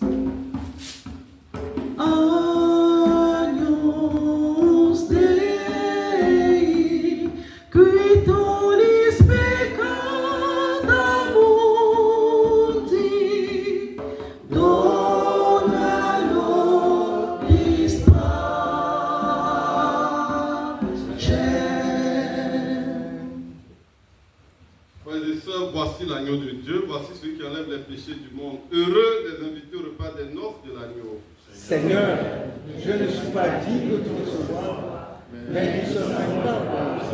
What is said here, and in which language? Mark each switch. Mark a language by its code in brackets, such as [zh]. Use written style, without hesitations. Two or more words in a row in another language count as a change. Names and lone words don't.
[la] Agnus Dei, gritulis peccata mundi, dona nobis pacem. [fr] Frères et sœurs, voici l'agneau de Dieu, voici celui qui enlève les péchés du monde. Heureux les invités au repas des noces de l'agneau. Seigneur, je ne suis pas digne de te recevoir, mais dis seulement une parole.